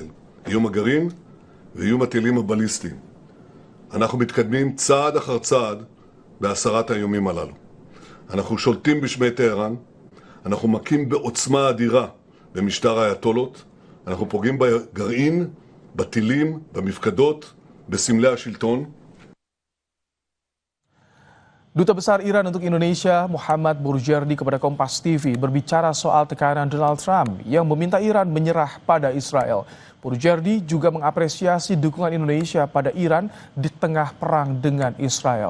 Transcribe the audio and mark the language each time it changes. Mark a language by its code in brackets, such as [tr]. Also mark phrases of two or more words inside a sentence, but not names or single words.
[he] איום הגרעין ואיום הטילים הבליסטיים. אנחנו מתקדמים צעד אחר צעד בהסרת האיומים הללו. אנחנו שולטים בשמי טהרן, אנחנו מכים בעוצמה אדירה במשטר האייתולות, אנחנו פוגעים בגרעין, בטילים, במפקדות, בסמלי השלטון. [id] Duta Besar Iran untuk Indonesia, Muhammad Burjerdi kepada Kompas TV berbicara soal tekanan Donald Trump yang meminta Iran menyerah pada Israel. Burjerdi juga mengapresiasi dukungan Indonesia pada Iran di tengah perang dengan Israel.